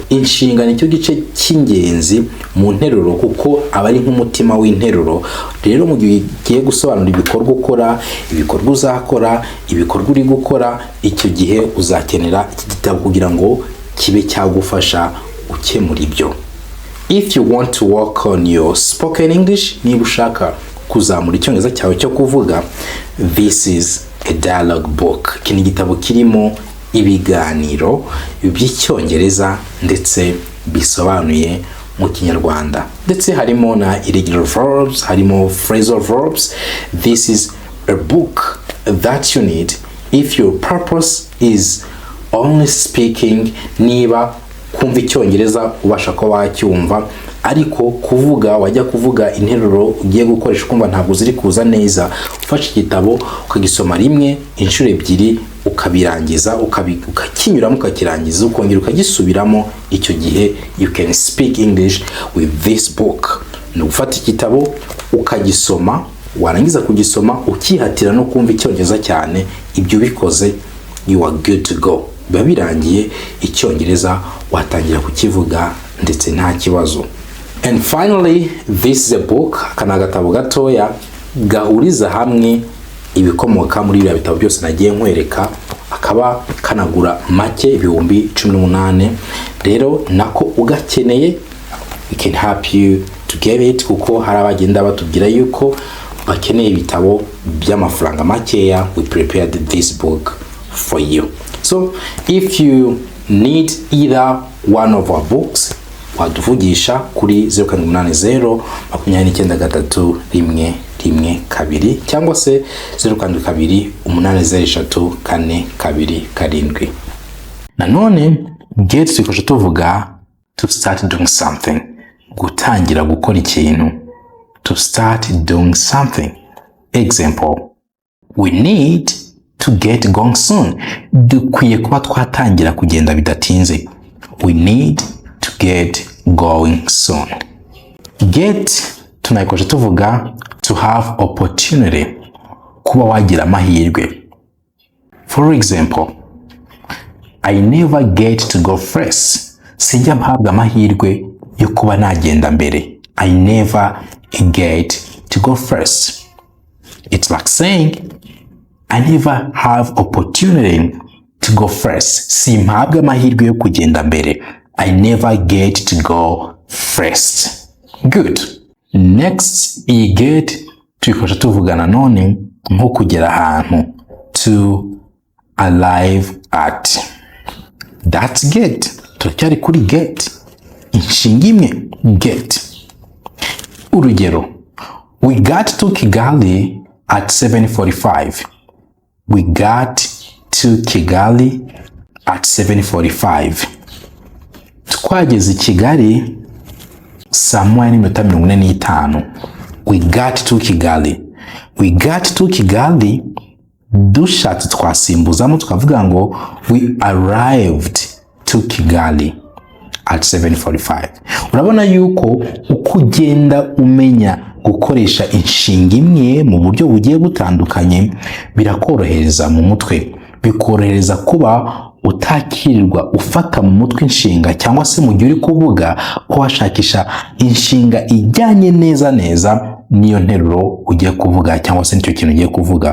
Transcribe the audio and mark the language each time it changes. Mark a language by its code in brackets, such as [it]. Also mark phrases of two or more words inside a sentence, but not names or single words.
[rw] Inshinga nicyo gice cy'ingenzi mu nteruro kuko aba ari nk'umutima w'interuro. Rero mu gihe ugiye gusobanura ibikorwa ukora, ibikorwa uzakora, ibikorwa uri gukora, icyo gihe uzakenera iki gitabo kugira ngo kibe cyagufasha ukemura ibyo. [en] If you want to work on your spoken English, [rw] niba ushaka kuzamura icyongereza cyawe cyo kuvuga, [en] this is a dialogue book. [rw] Iki ni igitabo kirimo ibiganiro by'icyongereza ndetse bisobanuye mu kinyarwanda. Ndetse harimo na [en] irregular verbs, [rw] harimo [en] phrasal verbs. This is a book that you need if your purpose is only speaking. [rw] Niba kumva icyongereza ubasha ko wacyumva, ariko kuvuga wajya kuvuga interuro ugiye gukoresha kumva ntabwo ziri kuza neza, ufashe igitabo ukagisoma rimwe, inshuro ebyiri, ukabirangiza, ukakinyuramo, ukakirangiza, ukongera ukagisubiramo. Icyo gihe [en] you can speak English with this book. [rw] Ni ufata igitabo ukagisoma, warangiza kugisoma ukihatira no kumva icyongereza cyane. Ibyo bikoze, [en] you are good to go. [rw] Biba birangiye, icyongereza watangira kukivuga ndetse nta kibazo. [en] And finally, this is a book, [rw] kana gatabo gatoya gahuriza hamwe ibikomoka muri bya bitabo byose nagiye nkwereka, akaba kanagura make ibihumbi 18. Rero nako ugakeneye, [en] we can help you to get it, [rw] kuko hari abagenda batubwira yuko bakeneye ibitabo by'amafaranga makeya. [en] We prepared this book for you. So if you need either one of our books, [rw] waduvugisha kuri 0780 293112 cyangwa se 0728034227. Nanone [en] get [rw] twikoje tuvuga [en] to start doing something, [rw] gutangira gukora ikintu. [en] To start doing something. Example, we need to get going soon. [rw] Dukwiye kuba twatangira kugenda bidatinze. [en] We need to get going soon. Get [rw] tunayikoje tuvuga [en] to have opportunity, [rw] kuba wagira amahirwe. [en] For example, I never get to go first. [rw] Sinjya mpabwa amahirwe yo kuba nagenda mbere. [en] I never get to go first. It's like saying I never have opportunity to go first. [rw] Simpabwa amahirwe yo kugenda mbere. [en] I never get to go first. Good. Next, I get [rw] twikoje tuvuga nanone nko kugera ahantu. [en] To arrive at. That's get. [rw] Turacyari kuri get. Inshinga imwe, get. Urugero, [en] we got to Kigali at 7:45. We got to Kigali at 7:45. [rw] Twageze Kigali saa 1:45. [en] We got to Kigali. We got to Kigali, [rw] dushatse twasimbuzamo tukavuga ngo [en] we arrived to Kigali at 7:45. [rw] Urabona yuko uko ugenda umenya gukoresha inshinga imwe mu buryo bugiye butandukanye birakorohereza mu mutwe, bikorohereza kuba utakirirwa ufata mu mutwe inshinga cyangwa se mu gihe uri kuvuga ko washakisha inshinga ijyanye neza n'iyo nteruro ugiye kuvuga cyangwa se nicyo kintu ugiye kuvuga.